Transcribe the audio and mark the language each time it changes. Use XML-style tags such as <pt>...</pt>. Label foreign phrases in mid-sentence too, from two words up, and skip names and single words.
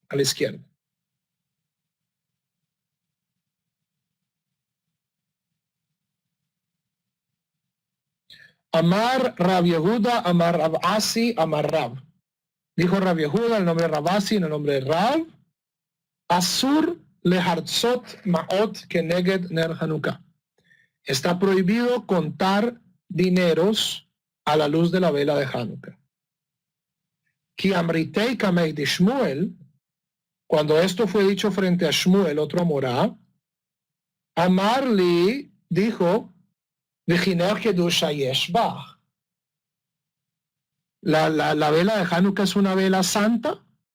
<arc>אמר רב יהודה אמר רב אסי אמר רב.</arc> <es>Dijo Rab Yehuda, el nombre de Rab Asi, en el nombre de Rab.</es> <he>אסור להרצות מעות כנגד נר חנוכה.</he> <es>Está prohibido contar dineros a la luz de la vela de Hanukkah.</es> <arc>כי אמריתה קמיה דשמואל,</arc> <es>cuando esto fue dicho frente a Shmuel, otro Amorá, Amarli dijo, ¿La vela de Hanukkah es una vela santa?</es>